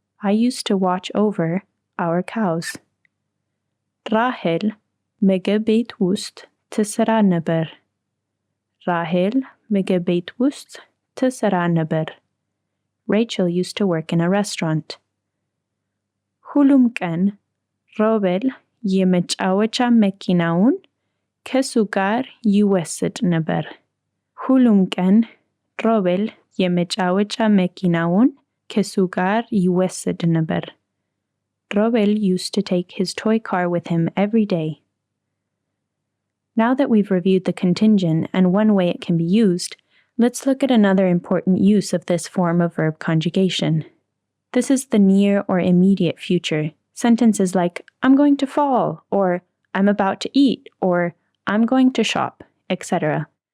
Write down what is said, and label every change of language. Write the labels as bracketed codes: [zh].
[en] I used to watch over our cows. [am] ራሄል ምግብ ቤት ውስጥ ትሰራ ነበር. ራሄል ምግብ ቤት ውስጥ ትሰራ ነበር. [en] Rachel used to work in a restaurant. [am] ሁሉም ቀን ሮቤል የመጫወቻ መኪናውን ከሱ ጋር ይወስድ ነበር. ሁሉም ቀን ሮቤል የመጫወቻ መኪናውን ከሱ ጋር ይወስድ ነበር. [en] Robel used to take his toy car with him every day. Now that we've reviewed the contingent and one way it can be used, let's look at another important use of this form of verb conjugation. This is the near or immediate future. Sentences like, I'm going to fall, or I'm about to eat, or I'm going to shop, etc.